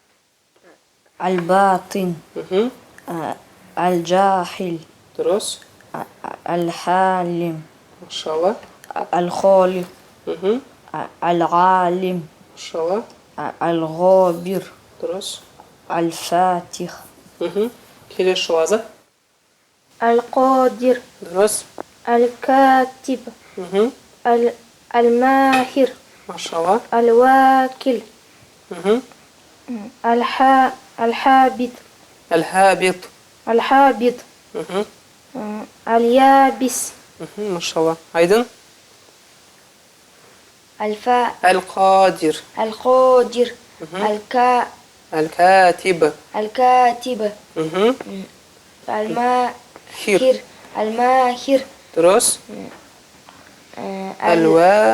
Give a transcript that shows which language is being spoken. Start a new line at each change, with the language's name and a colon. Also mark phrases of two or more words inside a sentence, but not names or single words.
Arabic: الباطن Мгм. الجاهل
Kazakh: Дұрыс.
Arabic: الحالم
Kazakh: Машалла.
Arabic: الخالق Мгм. العالم
Kazakh: Машалла.
Arabic: الغابر
Kazakh: Дұрыс.
Arabic: الفاتح
Kazakh: Мгм. Келесі жол қазақ.
Arabic: القادر
Kazakh: Дұрыс.
Arabic: الكاتب Мгм. الماهر
Kazakh: Машалла.
Arabic: الواكل Мгм. الحابط Әл-хабит. الحابط Мгм. اليابس
Kazakh: Мгм. Машалла. Айдан.
Arabic: القادر Әл-қадир. الكاتب Әл-катиб. الكاتب Мгм. الماهر الماهر Dürüst. الوا